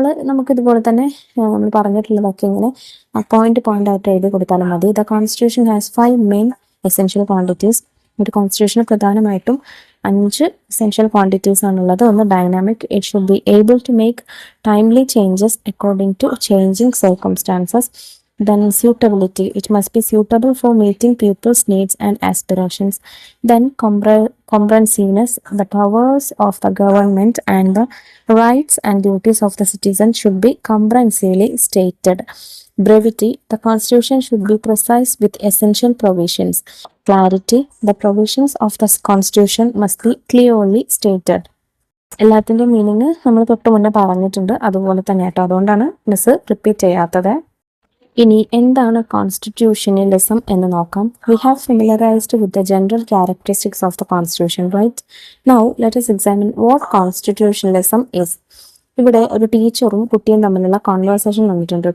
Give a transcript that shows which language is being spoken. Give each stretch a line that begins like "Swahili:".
Malayalam: നമുക്ക് ഇതുപോലെ തന്നെ നമ്മൾ പറഞ്ഞിട്ടുള്ളതൊക്കെ ഇങ്ങനെ പോയിന്റ് ആയിട്ട് എഴുതി കൊടുത്താലും മതി.
English: The constitution has 5 main essential quantities.
Malayalam: ഒരു കോൺസ്റ്റിറ്റ്യൂഷന് പ്രധാനമായിട്ടും 5 എസെൻഷ്യൽ ക്വാണ്ടിറ്റീസ് ആണുള്ളത്. ഒന്ന് dynamic.
English: It should be able to make timely changes according to changing circumstances. Then suitability. It must be suitable for meeting people's needs and aspirations. Then comprehensiveness. The powers of the government and the rights and duties of the citizen should be comprehensively stated. Brevity. The constitution should be precise with essential provisions. Clarity. The provisions of the constitution must be clearly stated.
Malayalam: എല്ലാത്തിൻ്റെ meaning നമ്മൾ തൊട്ട് മുന്നേ പറഞ്ഞിട്ടുണ്ട്, അതുപോലെ തന്നെ കേട്ടോ. അതുകൊണ്ടാണ് miss repeat ചെയ്യാത്തത്. ഇനി എന്താണ് കോൺസ്റ്റിറ്റ്യൂഷണലിസം എന്ന് നോക്കാം.
English: We have familiarised with the general characteristics of the constitution, right? Now let us examine what constitutionalism is.
Malayalam: ഇവിടെ ഒരു ടീച്ചറും കുട്ടിയും തമ്മിലുള്ള കോൺവേഴ്സേഷൻ വന്നിട്ടുണ്ട്.